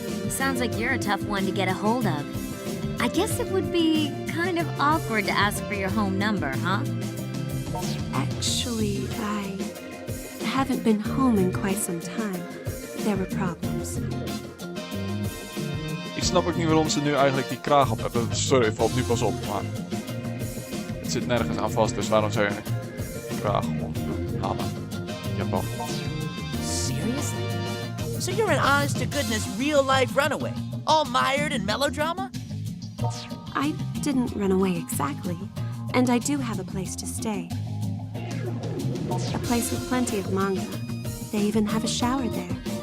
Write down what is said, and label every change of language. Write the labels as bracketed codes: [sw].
[en] Sounds like you're a tough one to get a hold of. I guess it would be kind of awkward to ask for your home number, huh? actually, I haven't been home in quite some time. There were problems. [nl] Ik snap ook niet waarom ze nu eigenlijk die kraag op hebben. Sorry, het valt nu pas op, maar... Het zit nergens aan vast, dus waarom zou je een kraag om doen? Hamen. Japan. [en] Seriously? So you're an honest-to-goodness real-life runaway? All mired in melodrama? I didn't run away exactly, and I do have a place to stay. A place with plenty of manga. They even have a shower there.